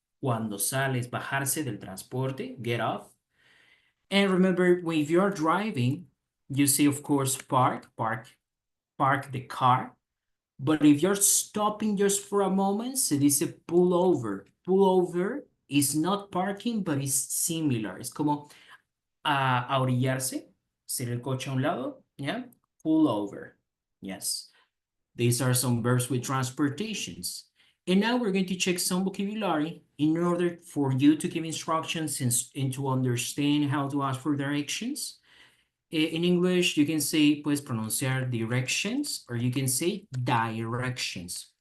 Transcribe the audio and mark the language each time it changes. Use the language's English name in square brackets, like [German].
[Spanish] Cuando sales, bajarse del transporte, [English] get off. And remember, if you're driving, you say, of course, park the car. But if you're stopping just for a moment, [Spanish] se dice [English] pull over. Pull over is not parking, but it's similar. [Spanish] Es como a orillarse, hacer el coche a un lado, yeah? [English] Pull over, yes. These are some verbs with transportations. And now we're going to check some vocabulary in order for you to give instructions and to understand how to ask for directions. In English, you can say, [Spanish] puedes pronunciar [English] directions, or you can say directions.